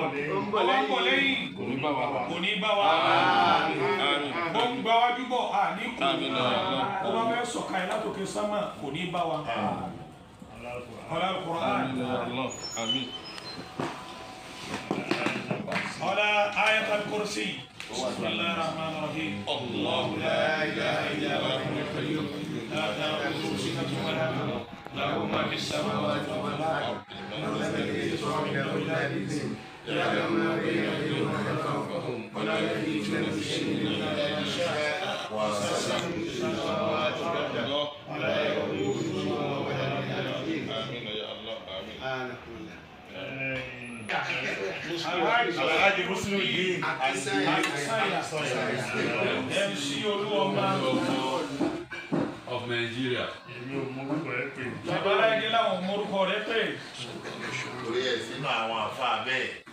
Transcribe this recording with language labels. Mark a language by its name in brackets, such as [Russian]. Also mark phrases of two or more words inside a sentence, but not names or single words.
[Yoruba] Ó ń bọ̀ lẹ́yìn. Kò ní bá wa. Ó ń gba wájú bọ̀ ní kò. Ó bá fẹ́ sọ̀ka ẹ̀ látòkè sámà kò ní bá wa. Ọlá Al-Qur'an. Ọlá Ayatul Kursi. [Arabic] بسم الله الرحمن الرحيم. الله لا إله إلا هو الحي القيوم. لا تأخذه سنة ولا نوم. له ما في السماوات وما في الأرض. يعلم ما بين أيديهم وما خلفهم ولا يحيطون بشيء إلا بما شاء وسع السماوات والأرض ولا يؤوده حفظهما وهو العلي العظيم. آمين يا الله آمين. [English] Alhaji Muslimuddin MC Oluwoma of Nigeria. [Yoruba] Bàbá Lagege láwọn mọ orúkọ rẹ̀ pé. Torí ẹ̀ sínú àwọn àfa bẹ́ẹ̀.